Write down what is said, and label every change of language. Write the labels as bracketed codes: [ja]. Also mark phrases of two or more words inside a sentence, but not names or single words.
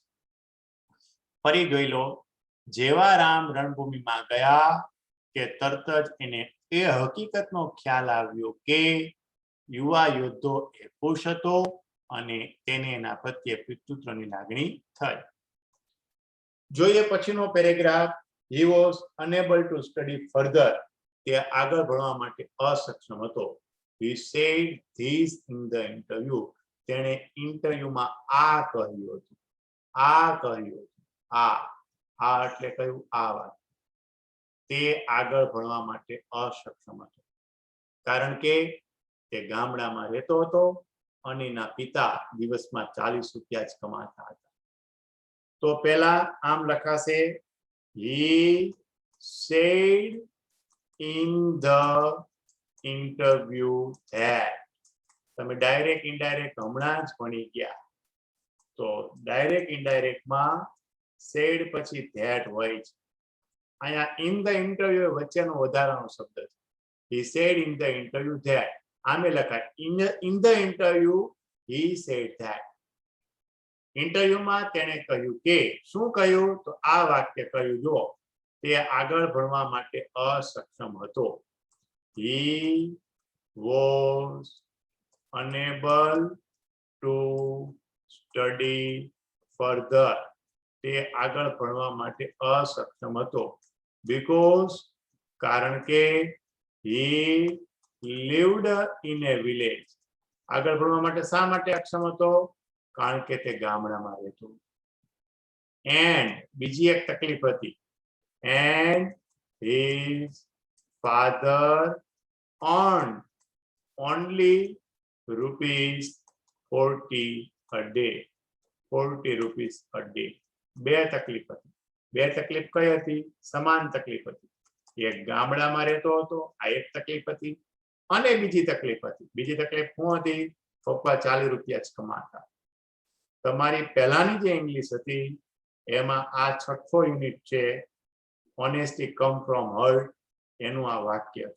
[gu] ફરી જોઈ લો, જેવા રામ રણભૂમિમાં ગયા કે તરત જ એને એ હકીકતનો ખ્યાલ આવ્યો કે યુવા યોદ્ધો એ ખુશ હતો અને તેને એના પ્રત્યે પિતૃત્વની લાગણી થઈ. જોઈએ પછીનો પેરેગ્રાફ, [en] he was unable to study further, [gu] તે આગળ ભણવા માટે અસક્ષમ હતો. [en] he said this in the interview, [gu] તેણે ઇન્ટરવ્યુમાં આ કહ્યું હતું, આ એટલે કયું, આ વાત, તે આગળ ભણવા માટે અસક્ષમ હતો, કારણ કે તે ગામડામાં રહેતો હતો અને એના પિતા દિવસમાં 40 રૂપિયા જ કમાતા હતા. તો પહેલા આમ લખાશે, [en] he said in the interview that. [gu] તમે ડાયરેક્ટ ઇનડાયરેક્ટ હમણાં જ ભણી ગયા, તો ડાયરેક્ટ ઇનડાયરેક્ટમાં said પછી that હોય છે. અહીંયા [en] in the interview [gu] વચ્ચેનો વધારાનો શબ્દ છે. [en] he said in the interview that, [gu] આમે લખાય [en] in the interview he said that. [gu] ઇન્ટરવ્યુમાં તેણે કહ્યું કે, શું કહ્યું તો આ વાક્ય કહ્યું, જો તે આગળ ભણવા માટે અસક્ષમ હતો. [en] he was unable to study further, [gu] તે આગળ ભણવા માટે અસક્ષમ હતો, because કારણ કે [en] he lived in a village, [gu] આગળ ભણવા માટે શા માટે અક્ષમ હતો, કારણ કે તે ગામડામાં રહેતો. [en] એન્ડ [gu] બીજી એક તકલીફ હતી, [en] એન્ડ his father earned only ₹40 a day, 40 rupees a day. [gu] બે તકલીફ હતી. બે તકલીફ કઈ હતી? સમાન તકલીફ હતી. એક ગામડામાં રહેતો હતો, આ એક તકલીફ હતી, અને બીજી તકલીફ હતી. બીજી તકલીફ શું હતી? પપ્પા 40 રૂપિયા જ કમાતા. તમારી પહેલાની જે ઇંગ્લિશ હતી એમાં આ છઠ્ઠો યુનિટ છે, ઓનેસ્ટી કમ ફ્રોમ હર્ટ, એનું આ વાક્ય છે.